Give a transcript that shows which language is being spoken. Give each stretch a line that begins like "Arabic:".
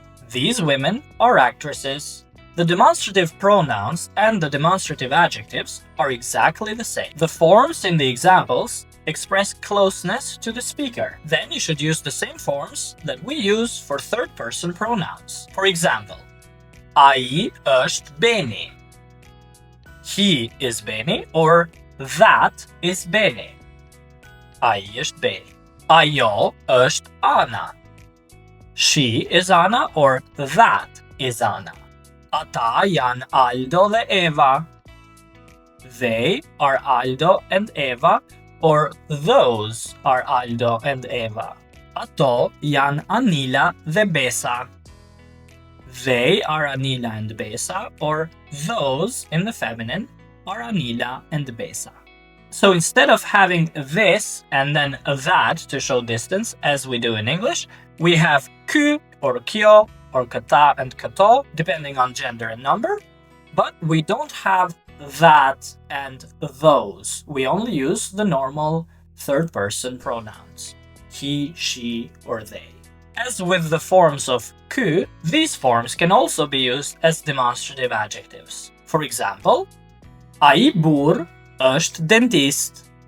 English: These women are actresses. The demonstrative pronouns and the demonstrative adjectives are exactly the same. The forms in the examples express closeness to the speaker. Then you should use the same forms that we use for third-person pronouns. For example,
Albanian: ai është Beni.
English: He is Beni, or that is Beni.
Albanian: Ai është Beni. Ajo është Ana.
English: She is Ana, or that is Ana.
Albanian: Ata janë Aldo dhe Eva.
English: They are Aldo and Eva, or those are Aldo and Eva.
Albanian: Ato janë Anila dhe Besa.
English: They are Anila and Besa, or those in the feminine are Anila and Besa. So instead of having this and then that to show distance, as we do in English, we have ky or kjo or këta and këto, depending on gender and number, but we don't have that and those. We only use the normal third-person pronouns. He, she, or they. As with the forms of ky, these forms can also be used as demonstrative adjectives. For example,
Albanian: ai burr është dentist.